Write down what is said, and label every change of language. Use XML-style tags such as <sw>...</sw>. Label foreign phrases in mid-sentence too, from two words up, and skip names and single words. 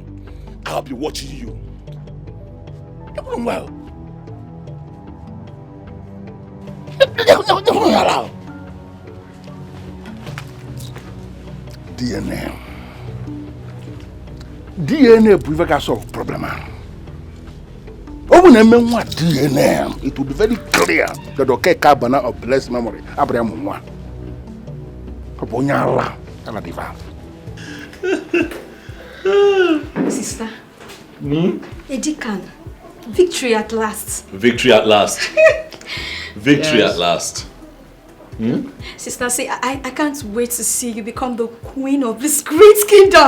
<en>I'll be watching you. You're doing well.</en> <ig>DNA bụ ife ga</ig> <en>solve problem</en> <ig>ahụ. Ọ bụ na eme nwa</ig> <en>DNA, it will be very clear that Okeka Abana of blessed memory Abraham nwa.</en> <ig>Ọ bụ onye ala ala diva.</ig> <en>Sister. Edikan. Victory at last. Victory at last. Victory at last. Sister, say I can't wait to see you become the queen of this great kingdom.</en>